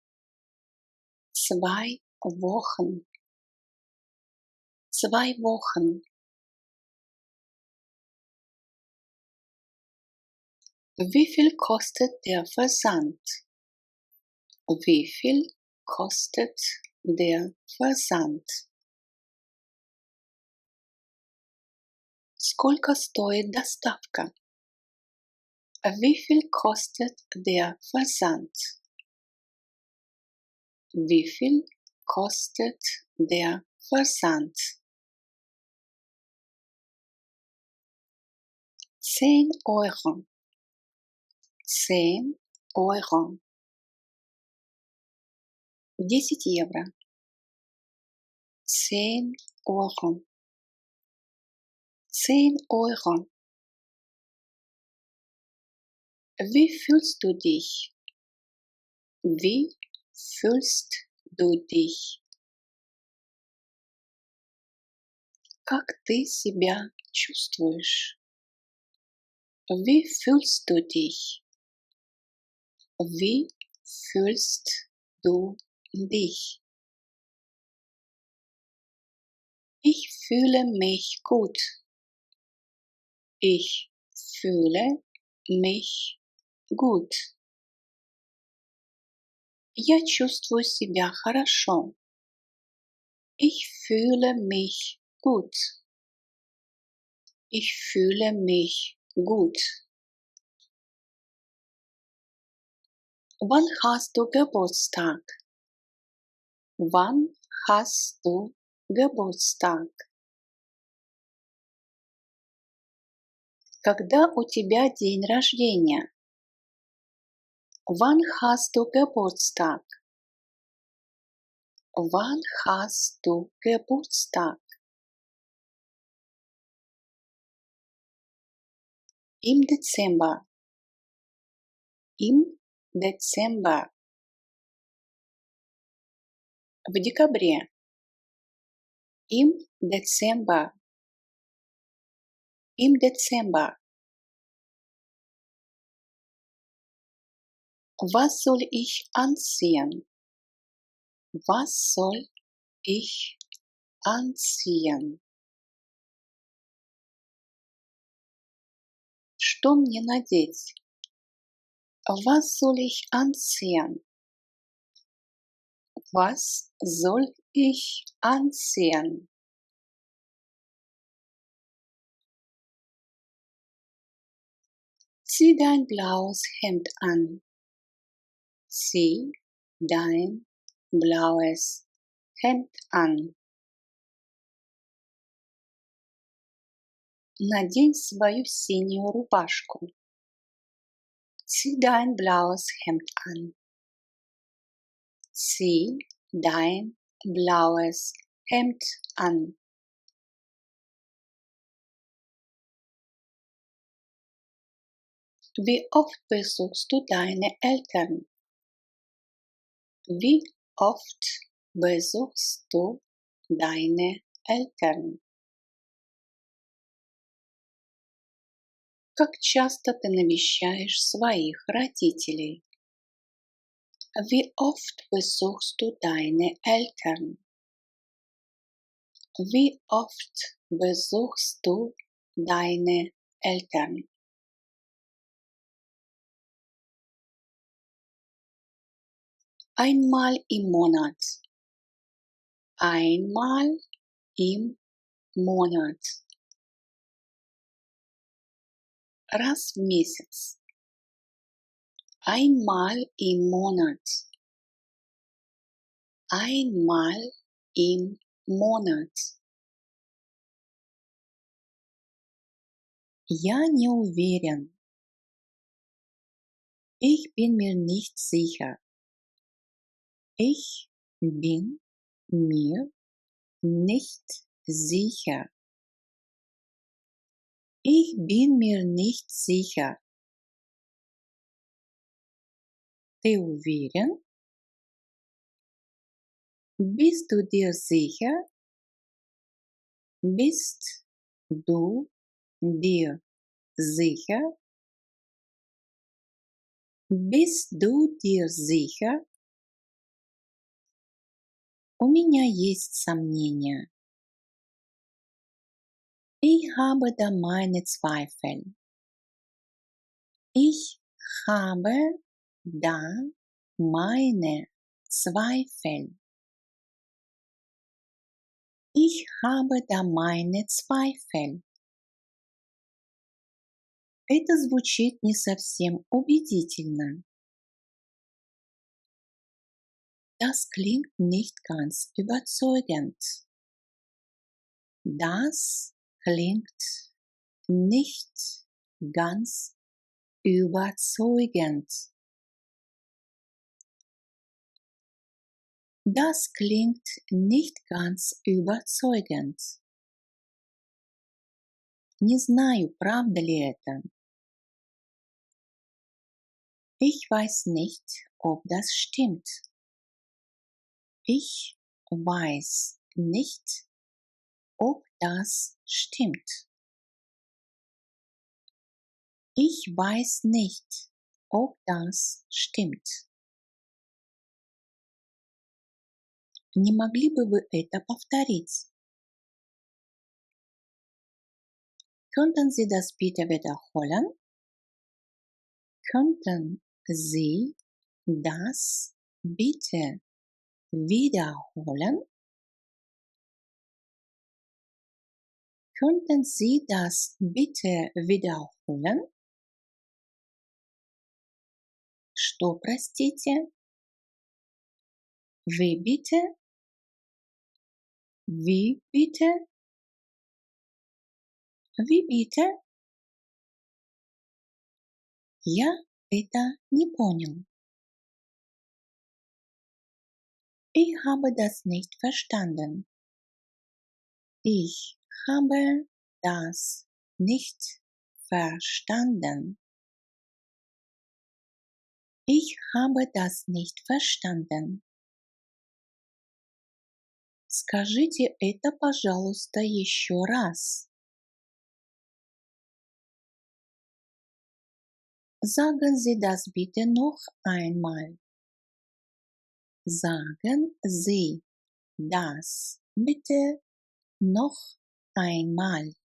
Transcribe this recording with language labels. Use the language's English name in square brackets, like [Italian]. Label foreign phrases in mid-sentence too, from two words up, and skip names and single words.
[German] 2 Wochen. 2 Wochen. Wie viel kostet der Versand? Wie viel kostet der Versand? [Russian] Сколько стоит доставка? [German] Wie viel kostet der Versand? Wie viel kostet der Versand? 10 Euro. 10 Euro. 10 евро. 10 Euro. 10 Euro. Wie fühlst du dich? Wie fühlst du dich? [Russian] Как ты себя чувствуешь? [German] Wie fühlst du dich? Wie fühlst du dich? Ich fühle mich gut. Ich fühle mich gut. [Russian] Я чувствую себя хорошо. [German] Ich fühle mich gut. Ich fühle mich gut. Wann hast du Geburtstag? Wann hast du Geburtstag? [Russian] Когда у тебя день рождения? [German] Wann hast du Geburtstag? Wann hast du Geburtstag? Im Dezember. Im Dezember. [Russian] В декабре. [German] Im Dezember. Im Dezember. Was soll ich anziehen? Was soll ich anziehen? [Russian] Что мне надеть? [German] Was soll ich anziehen? Was soll ich anziehen? Zieh dein blaues Hemd an. Zieh dein blaues Hemd an. [Russian] Надень свою синюю рубашку. [German] Zieh dein blaues Hemd an. Zieh dein blaues Hemd an. Wie oft besuchst du deine Eltern? Wie oft besuchst du deine Eltern? [Russian] Как часто ты навещаешь своих родителей? [German] Wie oft besuchst du deine Eltern? Wie oft besuchst du deine Eltern? Einmal im Monat. Einmal im Monat. [Russian] Раз в месяц. [German] Einmal im Monat. Einmal im Monat. [Russian] Я не уверен. [German] Ich bin mir nicht sicher. Ich bin mir nicht sicher. Ich bin mir nicht sicher. [Russian] Ты уверен? [German] Bist du dir sicher? Bist du dir sicher? Bist du dir sicher? [Russian] У меня есть сомнения. [German] Ich habe da meine Zweifel. Ich habe da meine Zweifel. Ich habe da meine Zweifel. [Russian] Это звучит не совсем убедительно. [German] Das klingt nicht ganz überzeugend. Das klingt nicht ganz überzeugend. Das klingt nicht ganz überzeugend. [Russian] Не знаю, правда ли это. [German] Ich weiß nicht, ob das stimmt. Ich weiß nicht, ob das stimmt. Ich weiß nicht, ob das stimmt. [Russian] Не могли бы вы это повторить? [German] Könnten Sie das bitte wiederholen? Könnten Sie das bitte wiederholen? Könnten Sie das bitte wiederholen? [Russian] Что, простите? [German] Wie bitte? Wie bitte? Wie bitte? [Russian] Я это не понял. [German] Ich habe das nicht verstanden. Ich habe das nicht verstanden. Ich habe das nicht verstanden. [Russian] Скажите это, пожалуйста, еще раз. [German] Sagen Sie das bitte noch einmal. Sagen Sie das bitte noch einmal.